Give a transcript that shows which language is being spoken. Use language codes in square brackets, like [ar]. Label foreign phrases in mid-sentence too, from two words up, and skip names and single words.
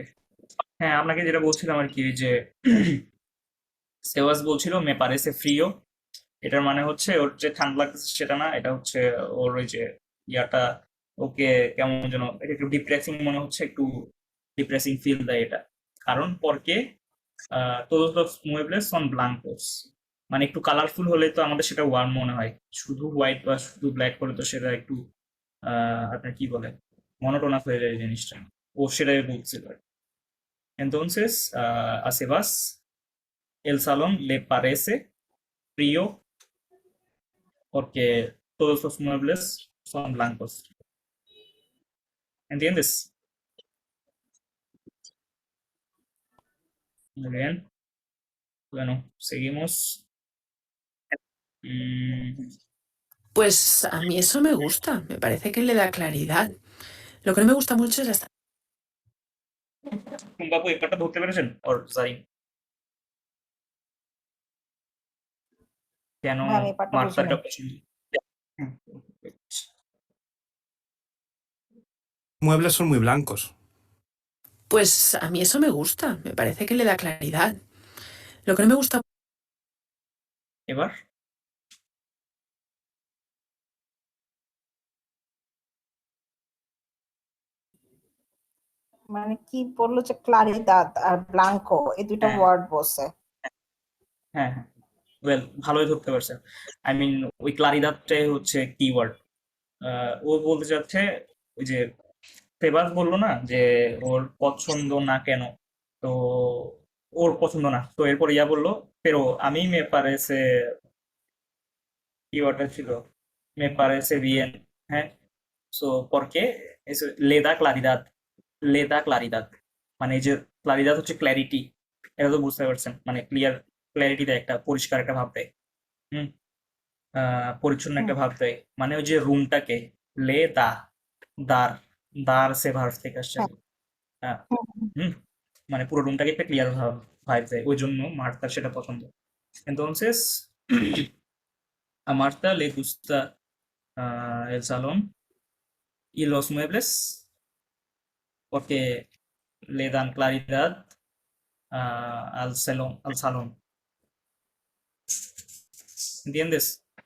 [bn] হ্যাঁ, আপনাকে যেটা বলছিলাম আর কি যে সেওয়াস বলছিল [es] me parece frío, [bn] এটার মানে হচ্ছে ওর যে ঠান্ডা লাগতেছে সেটা না, এটা হচ্ছে ওর ওই যে ইয়াটা ওকে কেমন যেন এটা একটু ডিপ্রেসিং মনে হচ্ছে, একটু [en] depressing feel [bn] দেয় এটা। [es] কারণ porque todos los muebles son blancos, [bn] মানে একটু কালারফুল হলে তো আমাদের সেটা ওয়ার্ম মনে হয়, শুধু হোয়াইট বা শুধু ব্ল্যাক হলে তো সেটা একটু আপনার কি বলে মনোটোনাস হয়ে যায় জিনিসটা। ও সেটাই বলছিল। [es] Entonces, a Sebas el salón le parece frío porque todos los muebles son blancos. ¿Entiendes? Muy bien. Bueno, seguimos. Mm, Pues a mí eso me gusta, me parece que le da claridad. Lo que no me gusta mucho es la... [bn] বাবু এই পার্টটা ধরতে পেরেছেন? ওর সরি, কেন ভাই আমি এই পার্টটা বুঝি মার্তারটা নাই। পছন্দ? হুম, [es] Muebles son muy blancos. Pues a mí eso me gusta, me parece que le da claridad. Lo que no me gusta... [bn] এবার মানে কি বললো যে ক্লারিদাদ আর ব্লাঙ্কো এই দুইটা হ্যাঁ ওয়ার্ড বলছে। হ্যাঁ হ্যাঁ, ওয়েল ভালোই ধরতে পারছেন। [en] I mean [bn] ওই ক্লারিদাদটাই হচ্ছে কিওয়ার্ড। ও বলতে চাচ্ছে ওই যে সেবাস বললো না যে ওর পছন্দ না কেন, তো ওর পছন্দ না, তো এরপর ইয়া বললো [es] pero a mí me parece [bn] কি ওটা ছিল [es] me parece bien, [bn] হ্যাঁ। [es] সো porque es le da claridad, [bn] মানে এই যে ক্লারিদাদ হচ্ছে ক্ল্যারিটি, এটা তো বুঝতে পারছেন, মানে ক্ল্যারিটি দেয়, একটা পরিষ্কার একটা ভাব দেয়। হুম, পরিচ্ছন্ন হুম একটা ভাব দেয়, মানে ওই যে রুমটাকে [es] le da, [bn] দার, দার সে ভার্ব থেকে আসছে। হ্যাঁ হ্যাঁ, হুম, হুম। হুম, মানে পুরো রুমটাকে একটা [en] clear vibe [bn] দেয়, ওই জন্য মার্তার সেটা পছন্দ। [es] Entonces, a Marta le gusta el salón y los muebles porque le dan claridad al salón. ¿Entiendes?